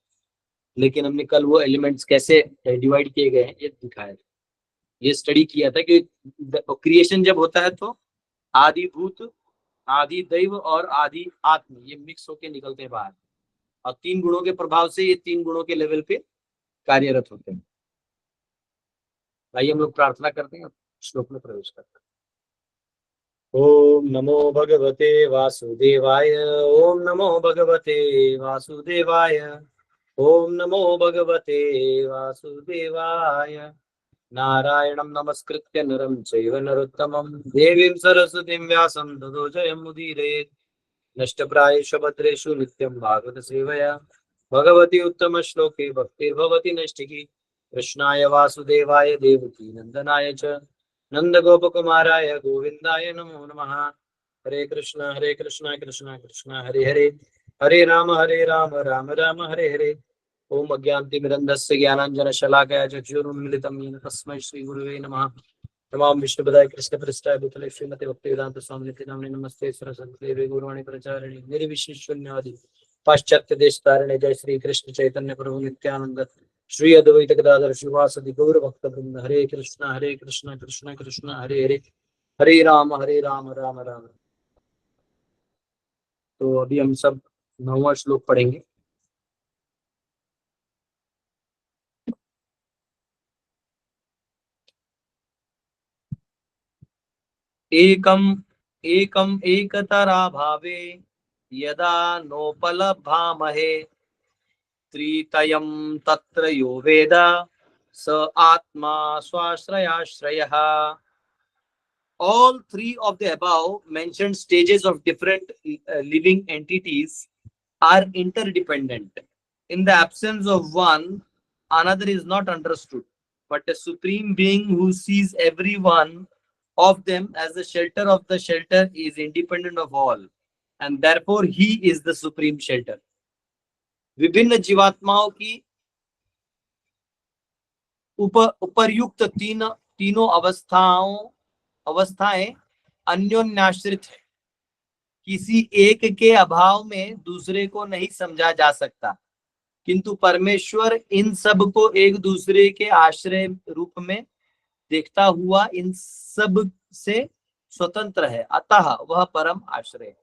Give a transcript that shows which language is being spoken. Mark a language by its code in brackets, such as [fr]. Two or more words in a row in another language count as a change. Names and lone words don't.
[hi] लेकिन हमने कल वो एलिमेंट्स कैसे डिवाइड किए गए हैं ये दिखाया था, ये स्टडी किया था कि क्रिएशन जब होता है तो आदि भूत, आदि दैव और आदि आत्म ये मिक्स होके निकलते हैं बाहर, और 3 गुणों के प्रभाव से ये 3 गुणों के लेवल पे कार्यरत होते हैं। भाई हम लोग प्रार्थना करते हैं, श्लोक में प्रवेश करते हैं। [sa] ओम नमो भगवते वासुदेवाय। ओम नमो भगवते वासुदेवाय। ओम नमो भगवते वासुदेवाय। नारायणं नमस्कृत्य नरं चैव नरोत्तमं देवीं सरस्वतीं व्यासं ततो जयमुदीरयेत्। नष्टप्रायेषु भद्रेषु नित्यं भागवत सेवया भगवती उत्तम श्लोके भक्तिर्भवति नैष्ठिकी। कृष्णाय वासुदेवाय देवकी नंदनाय च नंदगोपकुमाराय गोविंदाय नमो नमः। हरे कृष्ण कृष्ण कृष्ण हरे हरे, हरे राम राम राम हरे हरे। ओम अज्ञानतिमिरन्धस्य ज्ञानाञ्जनशलाकया चक्षुरुन्मिलितं येन तस्मै श्रीगुरुवे नमः। नमां विष्णुपदाय कृष्णप्रेष्ठाय भूतले श्रीमते भक्तिवेदांत स्वामिनिति नाम्ने नमस्ते सरस्वती देवी गुरुवाणी प्रचारिणे निर्विशेषशून्यवादी पाश्चात्य देश तारिणे। जय श्री कृष्ण चैतन्य प्रभु नित्यानंद श्री अद्वैत गदाधर शिवासदि गौर भक्त वृंद। हरे कृष्ण कृष्ण कृष्ण हरे हरे, हरे राम राम राम। [hi] तो अभी हम सब 9वां श्लोक पढ़ेंगे। [sa] एकम एकम एकतरा भावे यदा नोपलभामहे त्रितयं तत्र यो वेद स आत्मा स्वाश्रयाश्रयः। [en] All three of the above mentioned stages of different living entities are interdependent. In the absence of one, another is not understood. But a supreme being who sees every one of them as the shelter of the shelter is independent of all, and therefore he is the supreme shelter. [hi] विभिन्न जीवात्माओं की उपर्युक्त तीनों अवस्थाएं अन्योन्याश्रित है। किसी एक के अभाव में दूसरे को नहीं समझा जा सकता, किंतु परमेश्वर इन सब को एक दूसरे के आश्रय रूप में देखता हुआ इन सब से स्वतंत्र है, अतः वह परम आश्रय है।